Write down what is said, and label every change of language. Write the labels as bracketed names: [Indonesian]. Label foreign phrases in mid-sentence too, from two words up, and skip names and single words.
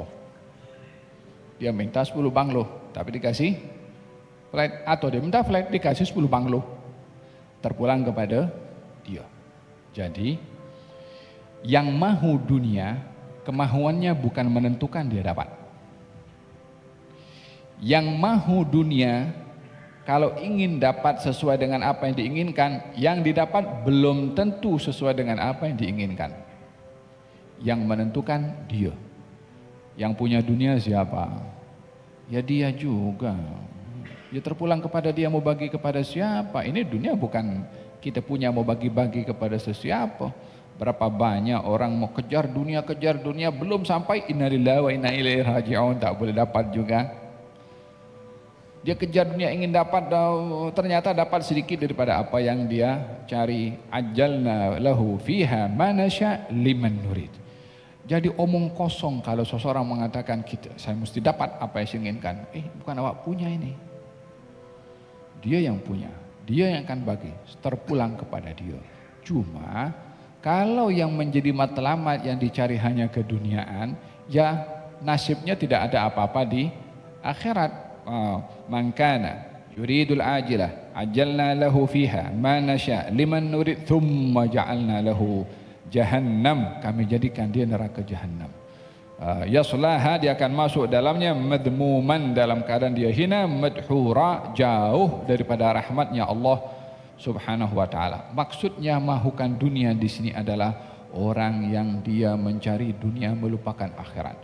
[Malay] Dia minta 10 banglo, tapi dikasih flat, atau dia minta flat dikasih 10 banglo. Terpulang kepada dia. Jadi yang mahu dunia, kemahuannya bukan menentukan dia dapat. Yang mahu dunia, kalau ingin dapat sesuai dengan apa yang diinginkan, yang didapat belum tentu sesuai dengan apa yang diinginkan. Yang menentukan dia. Yang punya dunia siapa? Ya dia juga. Ya terpulang kepada dia, mau bagi kepada siapa. Ini dunia bukan kita punya mau bagi-bagi kepada sesiapa. Berapa banyak orang mau kejar dunia, belum sampai [Arabic] إنا لله وإنا إليه راجعون, [Malay] tak boleh dapat juga. Dia kejar dunia ingin dapat, ternyata dapat sedikit daripada apa yang dia cari. [Arabic] عجلنا له فيها ما نشاء لمن نريد. [Malay] Jadi omong kosong kalau seseorang mengatakan saya mesti dapat apa yang saya inginkan. Bukan awak punya ini. Dia yang punya, dia yang akan bagi, terpulang kepada dia. Cuma kalau yang menjadi matlamat yang dicari hanya keduniaan, ya nasibnya tidak ada apa-apa di akhirat. [Arabic] من كان يريد العاجلة عجلنا له فيها ما نشاء لمن نريد ثم جعلنا له جهنم, [Malay] kami jadikan dia neraka jahannam. Yaslaha, dia akan masuk dalamnya, madmuman, dalam keadaan dia hina, madhura, jauh daripada rahmatnya Allah [Arabic] سبحانه وتعالى. [Malay] Maksudnya mahukan dunia di sini adalah orang yang dia mencari dunia melupakan akhirat.